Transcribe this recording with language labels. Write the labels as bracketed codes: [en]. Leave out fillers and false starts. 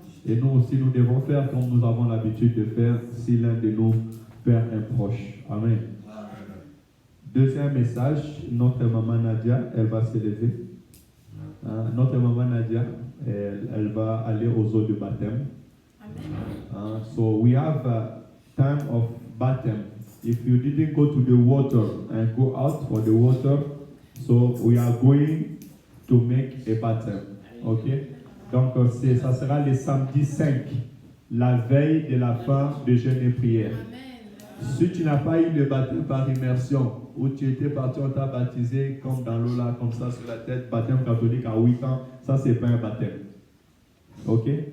[fr] Et nous aussi, nous devons faire comme nous avons l'habitude de faire si l'un de nous perd un proche. Amen. Deuxième message, notre maman Nadia, elle va s'élever. Notre maman Nadia, elle va aller aux eaux de baptême. [en] So we have a time of baptême. If you didn't go to the water and go out for the water, so we are going to make a baptême. Okay? [fr] Donc, ça sera le samedi 5, la veille de la fin de jeûne et prière. Si tu n'as pas eu le baptême par immersion, où tu étais parti, on t'a baptisé comme dans l'eau là, comme ça sur la tête, baptême catholique à 8 ans, ça c'est pas un baptême. Ok?